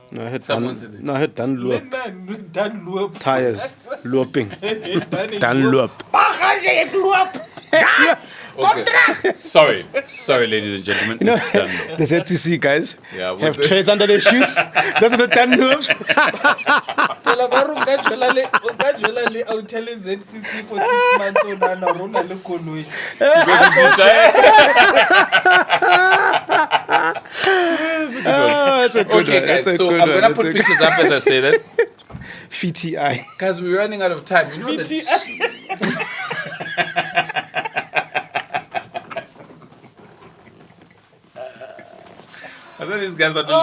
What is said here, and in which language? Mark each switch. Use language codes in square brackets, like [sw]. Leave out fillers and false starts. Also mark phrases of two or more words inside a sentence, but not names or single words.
[en] No, I had Someone said it. No, I had Dunlop. Dunlop. Tires. Looping. Dunlop. Dunlop. Okay. Sorry, ladies and gentlemen. It's Dunlop. The ZCC guys Yeah, with have the- treads under their shoes. Those are the Dunlops. [st] Phela ba re o ka jwela le o tell ZCC [en] for 6 months [st] o na rona le koloi. [en] Oh, that's a good Okay, one. guys. That's a So good I'm one. gonna That's put a pictures up as I say that. VTI. Guys, we're running out of time. You know that. I thought these guys were doing